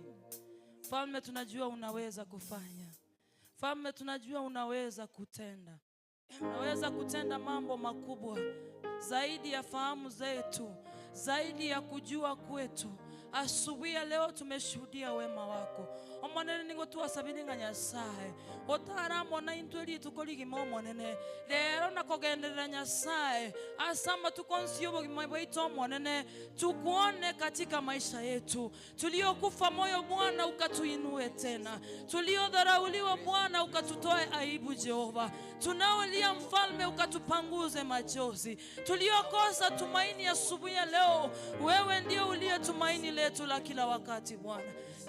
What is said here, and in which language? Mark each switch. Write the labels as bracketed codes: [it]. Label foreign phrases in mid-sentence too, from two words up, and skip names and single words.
[sw] Mfalme, tunajua unaweza kufanya. Mfalme, tunajua unaweza kutenda. Unaweza kutenda mambo makubwa zaidi ya fahamu zetu, zaidi ya kujua kwetu. Asubuhi ya leo tumeshuhudia wema wako. [guz] Omonene ningo tuwasabinga Nyasaye. Otaramona intweli tukoligimo monene. Lero nakogenderera Nyasaye. Asamba tukonsio bogimo monene. [sw] Tukuone katika maisha yetu. Tuliokufa moyo Bwana ukatuinue tena. Tuliodharauliwa Bwana ukatutoe aibu Jehova. Tunaolia Mfalme ukatupanguze machozi. Tuliokosa tumaini asubuhi ya leo, wewe ndio uliye tumaini letu la kila wakati Bwana.